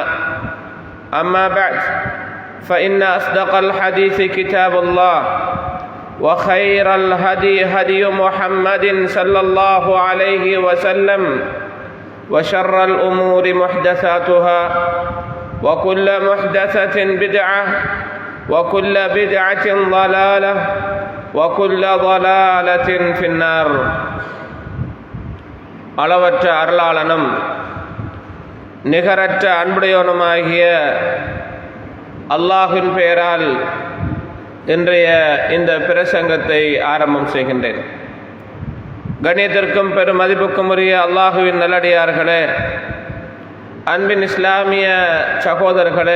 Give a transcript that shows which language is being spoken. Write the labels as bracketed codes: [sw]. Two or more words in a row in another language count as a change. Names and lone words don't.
[ar] أما بعد فإن أصدق الحديث كتاب الله وخير الهدي هدي محمد صلى الله عليه وسلم وشر الأمور محدثاتها وكل محدثة بدعة وكل بدعة ضلالة وكل ضلالة في النار [ta] அளவற்ற அருளாளனும் நிகரற்ற அன்புடையவனுமாகிய அல்லாஹ்வின் பெயரால் இன்றைய இந்த பிரசங்கத்தை ஆரம்பம் செய்கின்றேன். கண்ணியத்திற்கும் பெரும் மதிப்புக்கும் உரிய அல்லாஹுவின் நல்லடியார்களே, அன்பின் இஸ்லாமிய சகோதரர்களே,